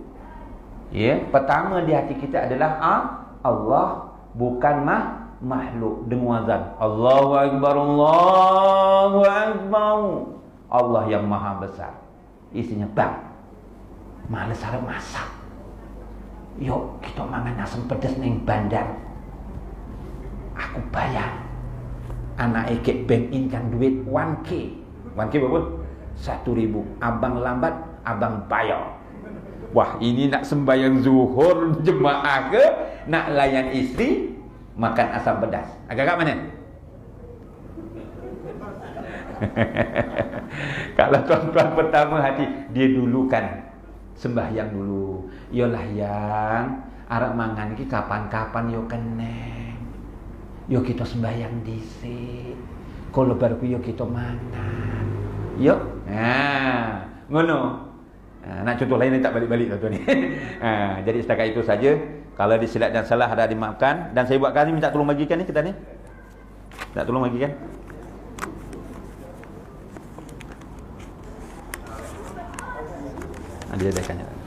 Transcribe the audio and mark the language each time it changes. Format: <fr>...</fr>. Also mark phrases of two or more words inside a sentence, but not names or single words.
<ms>Ya, pertama di hati kita adalah Allah, bukan makhluk. Dengar azan,</ms> <ar>الله أكبر، الله أكبر.</ar> <ms>Allah yang maha besar. Isinya bang, malas harap masak. Yuk kita makan asam pedas neng bandar. Aku bayar. Anak ekek bank in kan duit 1K. 1K berapa? 1.000. Abang lambat, abang bayar. Wah, ini nak sembahyang zuhur jemaah ke? Nak layan isteri? Makan asam pedas. Agak-agak mana? Kalau tuan-tuan pertama hati, dia dulu kan sembahyang dulu.</ms> <jv>Yolah yang arep mangan ki kapan-kapan yo keneng. Yo kita sembahyang dhisik. Kalau baru yo kita mangan. Yo. Ngono.</jv> <ms>Nak contoh lain tak balik-balik tuan-tuan ni. Jadi setakat itu saja. Kalau disilap dan salah ada dimaafkan. Dan saya buat kali minta tolong bagikan ni kita ni. Tak tolong bagikan. Dia adakannya.</ms>